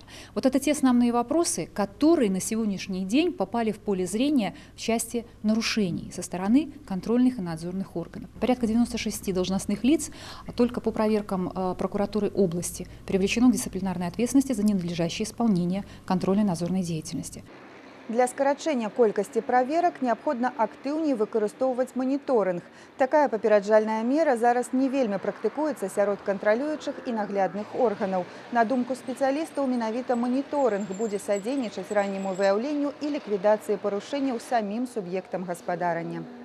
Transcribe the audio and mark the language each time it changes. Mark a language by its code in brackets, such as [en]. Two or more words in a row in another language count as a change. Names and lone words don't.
[ru] Вот это те основные вопросы, которые на сегодняшний день попали в поле зрения в части нарушений со стороны контрольных и надзорных органов. Порядка 96 должностных лиц только по проверкам прокуратуры области привлечено к дисциплинарной ответственности за ненадлежащее исполнение контрольно-надзорной деятельности. [be] Для скарачэння колькасці праверак неабходна актыўней выкарыстоўваць маніторынг. Такая папераджальная мера зараз не вельмі практыкуецца сярод кантралюючых і наглядных органаў. На думку спецыялістаў, менавіта маніторынг будзе садзейнічаць ранняму выяўленню і ліквідацыі парушэнняў самім суб'ектам гаспадарання.